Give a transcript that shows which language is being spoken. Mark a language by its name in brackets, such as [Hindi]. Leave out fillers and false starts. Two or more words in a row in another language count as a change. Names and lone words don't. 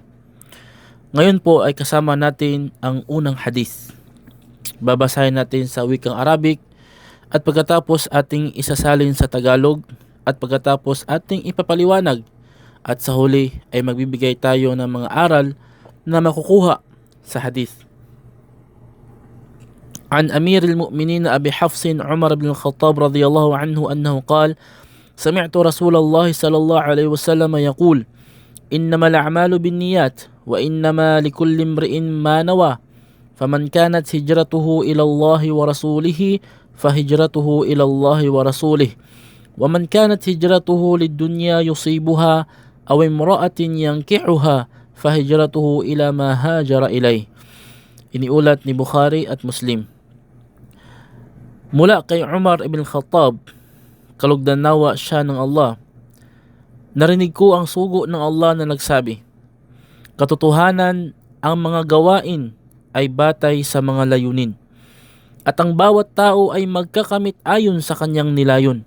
[Filipino] Ngayon po ay kasama natin ang unang hadith. Babasahin natin sa wikang Arabic at pagkatapos ating isasalin sa Tagalog at pagkatapos ating ipapaliwanag, at sa huli ay magbibigay tayo ng mga aral na makukuha sa hadith. [Arabic] عن أمير المؤمنين أبي حفص عمر بن الخطاب رضي الله عنه أنه قال: سمعت رسول الله صلى الله عليه وسلم يقول: إنما الأعمال بالنيات وإنما لكل امرئ ما نوى فمن كانت هجرته إلى الله ورسوله فهجرته إلى الله ورسوله ومن كانت هجرته للدنيا يصيبها أو امرأة ينكحها فهجرته إلى ما هاجر إليه. [Filipino] Iniulat ni Bukhari at Muslim. Mula kay Umar ibn Khattab, kalugdan nawa siya ng Allah, narinig ko ang sugo ng Allah na nagsabi, katotohanan, ang mga gawain ay batay sa mga layunin, at ang bawat tao ay magkakamit ayon sa kanyang nilayon.